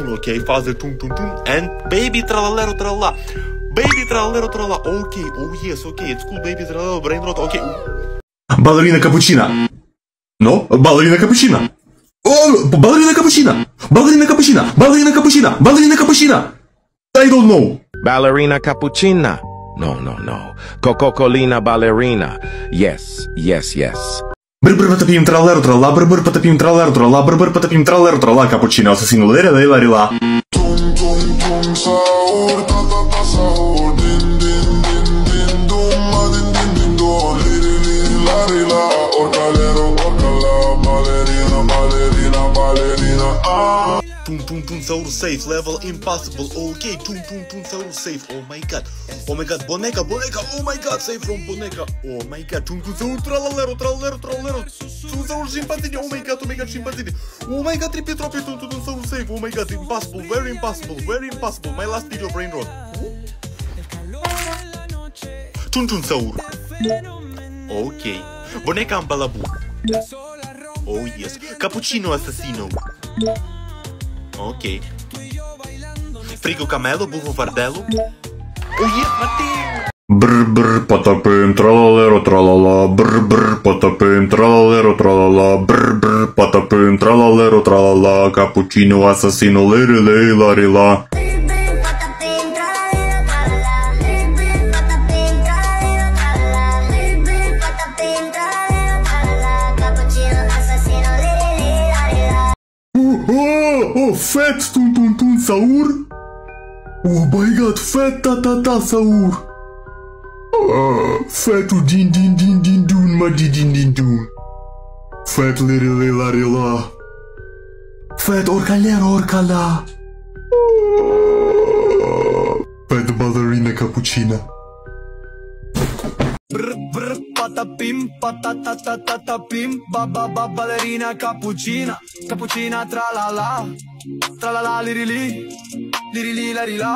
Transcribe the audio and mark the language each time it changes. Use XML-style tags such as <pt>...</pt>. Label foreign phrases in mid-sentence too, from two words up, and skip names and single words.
<en>Okay, father tung tung tung and baby trallalero tralla. Baby trallalero tralla. Okay, oh yes, okay, it's cool baby trallalero brain rot. Okay. Ballerina cappuccina. No, ballerina cappuccina. Oh, ballerina cappuccina. Ballerina cappuccina. Ballerina cappuccina. Ballerina cappuccina. I don't know. Ballerina cappuccina. No. Coca-Colina ballerina. Yes. Brr patapim trallero tralla. Brr patapim trallero tralla. Brr patapim trallero tralla. Cappuccino assassino larila. Tum tum tum sahur, ta ta ta sahur, din din din din dum, ma din din din dum, liri liri lari la, orcalero orcala, ballerina ballerina ballerina. Ah. Tung tung tung sahur safe level impossible. Okay, tung tung tung sahur safe. Oh my god, boneca. Oh my god, safe from boneca. Oh my god, tung tung sahur trallalero. Tung sahur scimpanzini. Oh my god, scimpanzini. Oh my god, tripi tung tung sahur safe. Oh my god, impossible, very impossible. My last video brain rot. Tung tung sahur. Okay, boneca ambalabu. Oh yes, cappuccino assassino. Ok. Frigo camelo, burro fardello. Oh yes, Matteo! Brr patapim trallalero tralala. Brr patapim trallalero tralala. Brr patapim trallalero tralala. Cappuccino assassino larila. Oh, fat tung tung tung sahur. Oh my god, fat ta ta ta sahur. Fat din din din din dun ma din din dun. Fat larila. Fat orcala. Fat ballerina cappuccina. Brr patapim patatatapim ballerina cappuccina tralala lirili larila.</en>